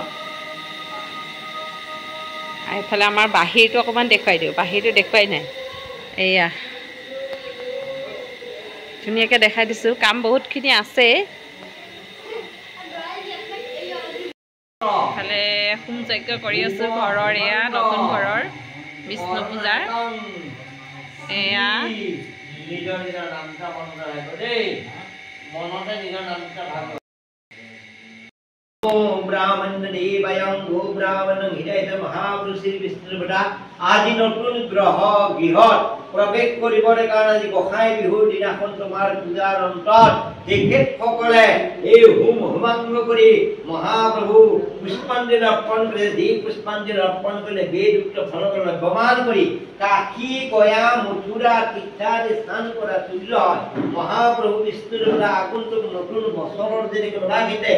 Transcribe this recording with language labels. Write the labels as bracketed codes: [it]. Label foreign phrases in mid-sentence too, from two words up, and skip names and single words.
[as] আৰু এইফালে আমাৰ বাহিৰটো অকণমান দেখুৱাই দিওঁ বাহিৰটো দেখুৱাই নাই এয়া ধুনীয়াকৈ দেখাই দিছোঁ কাম বহুতখিনি আছে ইফালে হোম যজ্ঞ কৰি আছোঁ ঘৰৰ এয়া নতুন ঘৰৰ বিষ্ণু পূজাৰ এয়া নিজৰ নিজৰ নামটা মনত ৰাখিব দেই মনতে নিজৰ নামটা ভাগ [sa] ओम ब्राह्मण देवयं गो ब्राह्मण हृदय महापुरुष विष्णु बटा [as] আজি নতুন গ্ৰহ গৃহত প্ৰৱেশ কৰিবৰ কাৰণে আজি গোসাই বিহুৰ দিনাখন তোমাৰ পূজাৰ অন্তত তেখেতসকলে এই হোম হোমাংগ কৰি মহাপ্ৰভু পুষ্পাঞ্জলি অৰ্পণ কৰে যি পুষ্পাঞ্জলি অৰ্পণ কৰিলে বেদুক্ত ফলক লভ্যমান কৰি কাশী গয়া মথুৰা তীৰ্থাদি স্নান কৰা তুল্য হয় মহাপ্ৰভু বিষ্ণুৰ দ্বাৰা আগন্তুক নতুন বছৰৰ যেনেকৈ লাগিতে